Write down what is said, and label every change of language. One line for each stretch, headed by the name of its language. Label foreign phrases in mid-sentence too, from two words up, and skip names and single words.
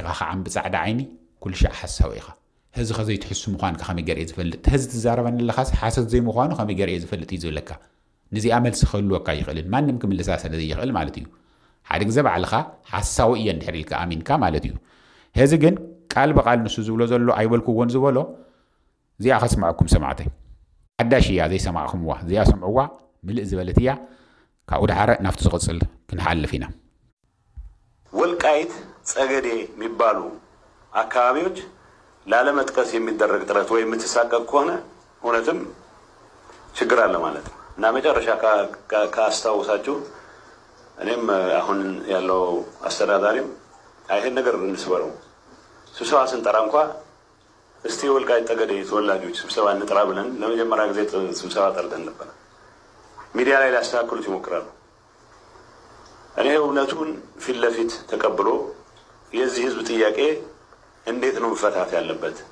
Tigrinya: ኸዓም ብጻዕዳ ዓይኒ ኩል ሻዕ ሓሳዊ ኢኻ ህዚ ኸዘይ ትሕሱ ምዃኑ ከመይ ገርየ ዝፈልጥ ህዚ ትዛረበኒ ኣለኻስ ሓሰት ዘይምዃኑ ከመይ ገርየ ዝፈልጥ እዩ ዝብለካ ነዚኣ መልሲ ክህልወካ ይኽእልን ማንም ክምልሳ ስለ ዘይኽእል ማለት እዩ ሓደ ግዜ ባዕልኻ ሓሳዊ እየ እንድሕር ኢልካ ኣሚንካ ማለት እዩ ህዚ ግን ቃል በቃል ንሱ ዝብሎ ዘሎ ኣይበልኩዎን ዝበሎ እዚኣ ከስማዐኩም ሰማዕተይ ሓዳሽ እያ ዘይሰማዕኹምዋ እዚኣ ሰምዕዋ ምልእ ዝበለት እያ ካብኡ ድሓረ ናብቲ ዝቕፅል ክንሓልፍ ኢና
Amharic: ወልቃይት ጸገዴ የሚባሉ አካባቢዎች ላለመጥቀስ የሚደረግ ጥረት ወይ የምትሳቀቅ ከሆነ እውነትም ችግር አለ ማለት ነው እና መጨረሻ ካስታውሳችሁ እኔም አሁን ያለው አስተዳዳሪም አይሄን ነገር እንስበረው ስብሰባ ስንጠራ እንኳን እስቲ ወልቃይት ጠገዴ ተወላጆች ስብሰባ እንጥራ ብለን ለመጀመሪያ ጊዜ ስብሰባ ጠርተን ነበር ሚዲያ ላይ ሊያስተካክሉት ይሞክራሉ እኔ እውነቱን ፊት ለፊት ተቀብሎ የዚህ ህዝብ ጥያቄ እንዴት ነው መፈታት ያለበት